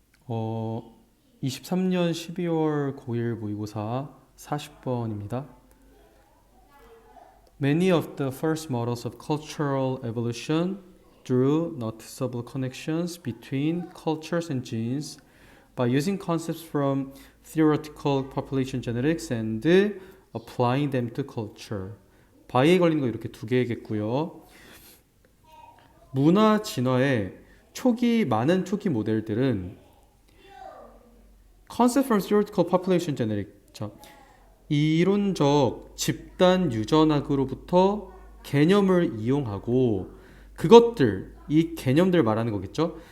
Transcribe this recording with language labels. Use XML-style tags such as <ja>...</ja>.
<ko>어, 23년 12월 고1 모의고사 40번입니다.</ko> <en>Many of the first models of cultural evolution drew noticeable connections between cultures and genes by using concepts from theoretical population genetics and applying them to culture.</en> <ko>바이에 걸리는 거 이렇게 두 개겠고요. 문화 진화의 많은 초기 모델들은</ko> <en>Concept from theoretical population genetics.</en> <ko>자, 이론적 집단 유전학으로부터 개념을 이용하고 이 개념들 말하는 거겠죠?</ko>